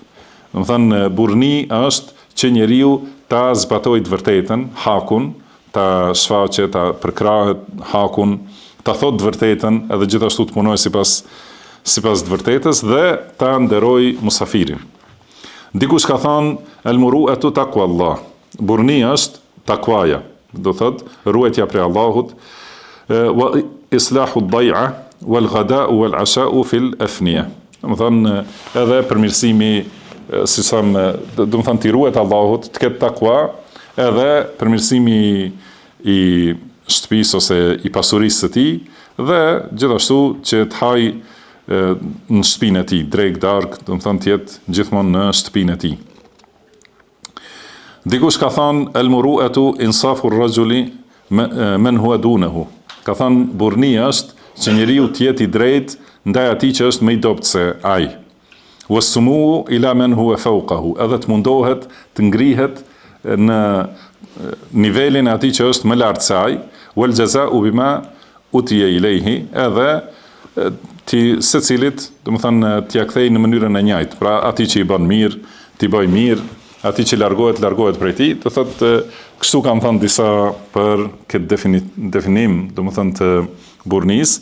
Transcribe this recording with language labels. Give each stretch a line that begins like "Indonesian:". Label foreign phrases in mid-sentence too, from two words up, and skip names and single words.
Albanian: Domethënë burni është që njeriu ta zbatojë të vërtetën, hakun, ta shfaqe, ta përkrahet hakun, ta thotë të vërtetën, edhe gjithashtu të punojë sipas të vërtetës dhe ta nderoj musafirin. Dikush ka thënë
Arabic: المروءة تقوى الله.
Albanian: Burni është takwaja, do thotë ruajtja prej Allahut,
Arabic: وإصلاح الضيعة والغداء والعشاء في الأفنية.
Albanian: Domethënë edhe përmirësimi, si tham, domethënë ti ruhet Allahut, të ketë takwa, edhe përmirësimi i shtëpisë ose i pasurisë së tij dhe gjithashtu që të haj në shtëpinë e tij, drejt darkë, domethënë të jetë gjithmonë në shtëpinë e tij. Dikush ka thënë
Arabic: المروءة إنصاف الرجل من هو دونه.
Albanian: Ka thënë burnia është që njeriu të jetë i drejtë ndaj atij që është më i dobët se ai.
Arabic: والسمو إلى من هو فوقه.
Albanian: Edhe të mundohet të ngrihet në nivelin e atij që është më lart se ai,
Arabic: والجزاء بما أوتي إليه,
Albanian: edhe ti secilit, domethënë t'ia kthej në mënyrën e njëjtë. Pra atij që i bën mirë, t'i bëj mirë, atij që largohet prej tij. Do thotë kështu kanë thënë disa për këtë definim, domethënë të burnisë.